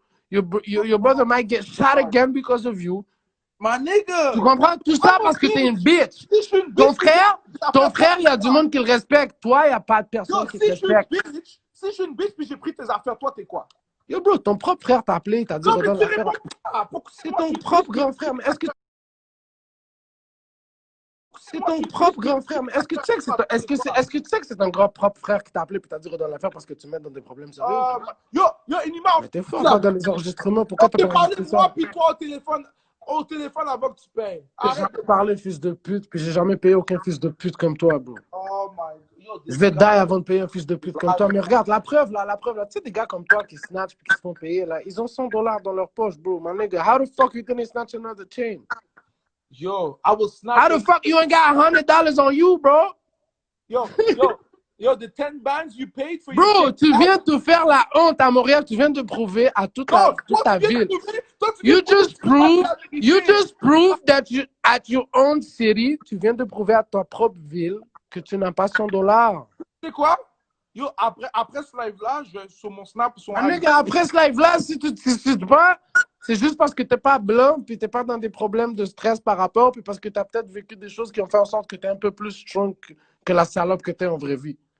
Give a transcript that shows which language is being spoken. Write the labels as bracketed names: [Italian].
[English] Your brother might get shot again because of you. My nigga. [French] Tu comprends? Tout ça parce que t'es une bitch. Ton frère, il y a du monde qui le respecte. Toi, il n'y a pas de personne qui te respecte. Si je suis une bitch puis j'ai pris tes affaires, toi, t'es quoi? Yo, bro, ton propre frère t'a appelé, t'as dit redonne l'affaire. C'est ton propre grand frère, mais est-ce que c'est ton propre grand frère? Mais est-ce que tu sais que c'est ton grand propre frère qui t'a appelé et t'a dit redonne l'affaire parce que tu mets dans des problèmes sérieux? Yo, Inima. Mais t'es fort dans les enregistrements, pourquoi t'as pas enregistré ça? Moi puis toi au téléphone avant que tu payes. J'ai jamais parlé fils de pute, puis j'ai jamais payé aucun fils de pute comme toi, bro. [English] Oh my God. [French] Je vais die avant de payer un fils de pute comme toi. Mais regarde, la preuve là. Tu sais, des gars comme toi qui snatch puis qui se font payer là, ils ont $100 dans leur poche, bro. [English] My nigga, how the fuck you gonna snatch another chain? Yo, I will snatch. How the fuck you ain't got $100 on you, bro? Yo, the 10 bands you paid for. [French] Bro, tu viens de te faire la honte à Montréal. Tu viens de prouver à toute ta ville. [English] You just proved that you at your own city. [French] Tu viens de prouver à ta propre ville que tu n'as pas $100. Tu sais quoi? Yo, après ce live-là, je vais sur mon Snap. Après ce live-là, si tu te pas, c'est juste parce que tu n'es pas blanc, puis tu n'es pas dans des problèmes de stress par rapport, puis parce que tu as peut-être vécu des choses qui ont fait en sorte que tu es un peu plus strong que la salope que tu es en vraie vie.